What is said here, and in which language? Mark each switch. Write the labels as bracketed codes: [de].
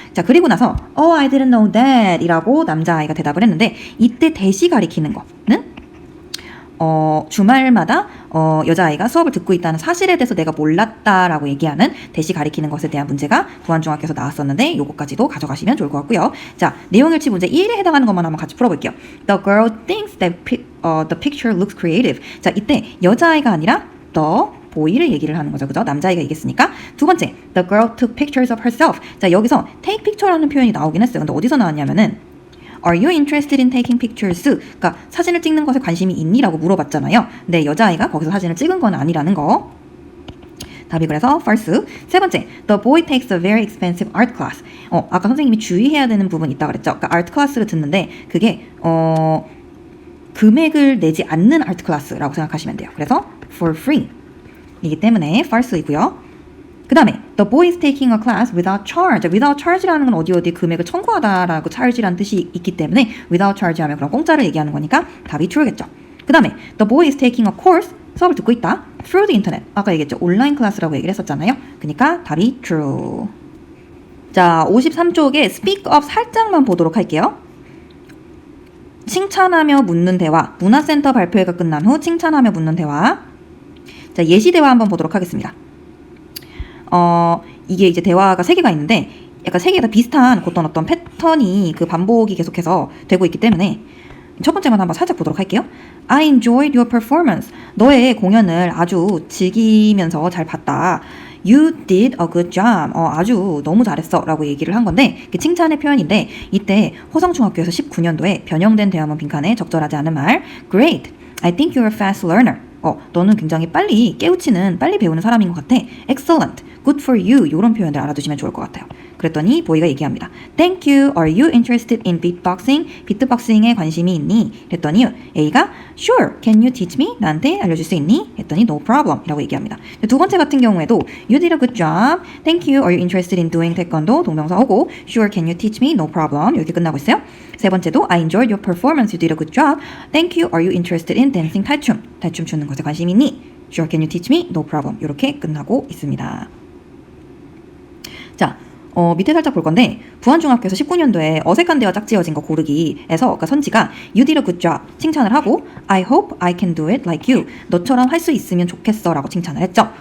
[ko] 자, 그리고 나서 [en] I didn't know that [ko] 이라고 남자아이가 대답을 했는데 이때 대시 가리키는 거는 주말마다 여자아이가 수업을 듣고 있다는 사실에 대해서 내가 몰랐다라고 얘기하는 대시 가리키는 것에 대한 문제가 부안중학교에서 나왔었는데 요거까지도 가져가시면 좋을 것 같고요. 자, 내용일치 문제 1에 해당하는 것만 한번 같이 풀어볼게요. [en] The girl thinks that the picture looks creative. [ko] 자, 이때 여자아이가 아니라 the 보이를 얘기를 하는 거죠. 그죠? 남자아이가 얘기했으니까. 두 번째, [en] the girl took pictures of herself. [ko] 자, 여기서 take picture라는 표현이 나오긴 했어요. 근데 어디서 나왔냐면은 [en] Are you interested in taking pictures? [ko] 그러니까 사진을 찍는 것에 관심이 있니? 라고 물어봤잖아요. 근데 여자아이가 거기서 사진을 찍은 건 아니라는 거. 답이 그래서 false. 세 번째, [en] the boy takes a very expensive art class. [ko] 아까 선생님이 주의해야 되는 부분이 있다고 그랬죠. 그러니까 art class를 듣는데 그게 금액을 내지 않는 아트 클래스라고 생각하시면 돼요. 그래서 for free 이기 때문에 false이고요. 그 다음에 [en] the boy is taking a class without charge. [ko] without charge라는 건 어디 금액을 청구하다라고 charge라는 뜻이 있기 때문에 without charge 하면 그럼 공짜를 얘기하는 거니까 답이 true겠죠. 그 다음에 [en] the boy is taking a course. [ko] 수업을 듣고 있다. [en] through the internet. [ko] 아까 얘기했죠. 온라인 클래스라고 얘기를 했었잖아요. 그러니까 답이 true. 자, 53쪽에 speak up 살짝만 보도록 할게요. 칭찬하며 묻는 대화. 문화센터 발표회가 끝난 후 칭찬하며 묻는 대화. 자, 예시 대화 한번 보도록 하겠습니다. 이게 이제 대화가 3개가 있는데 약간 3개가 다 비슷한 어떤 패턴이 그 반복이 계속해서 되고 있기 때문에 첫 번째만 한번 살짝 보도록 할게요. [en] I enjoyed your performance. [ko] 너의 공연을 아주 즐기면서 잘 봤다. [en] You did a good job. [ko] 아주 너무 잘했어 라고 얘기를 한 건데 칭찬의 표현인데 이때 호성중학교에서 19년도에 변형된 대화문 빈칸에 적절하지 않은 말 Great. [en] I think you're a fast learner. [ko] 너는 굉장히 빨리 빨리 배우는 사람인 것 같아. [en] Excellent. Good for you. [ko] 이런 표현들 알아두시면 좋을 것 같아요. 그랬더니 보이가 얘기합니다. [en] Thank you. Are you interested in beatboxing? [ko] 비트박싱에 관심이 있니? 그랬더니 A가 [en] Sure. Can you teach me? [ko] 나한테 알려줄 수 있니? 했더니 [en] No problem. [ko] 이라고 얘기합니다. 두 번째 같은 경우에도 [en] You did a good job. Thank you. Are you interested in doing taekwondo? [ko] 동명사 오고 Sure. [en] Can you teach me? No problem. [ko] 이렇게 끝나고 있어요. 세 번째도 [en] I enjoyed your performance. You did a good job. Thank you. Are you interested in dancing 탈춤? [ko] 탈춤 추는 것에 관심 있니? [en] Sure. Can you teach me? No problem. [ko] 이렇게 끝나고 있습니다. 자, 밑에 살짝 볼 건데 부안중학교에서 19년도에 어색한 대화 짝지어진 거 고르기에서 그러니까 선지가 [en] You did a good job [ko] 칭찬을 하고 [en] I hope I can do it like you [ko] 너처럼 할 수 있으면 좋겠어 라고 칭찬을 했죠.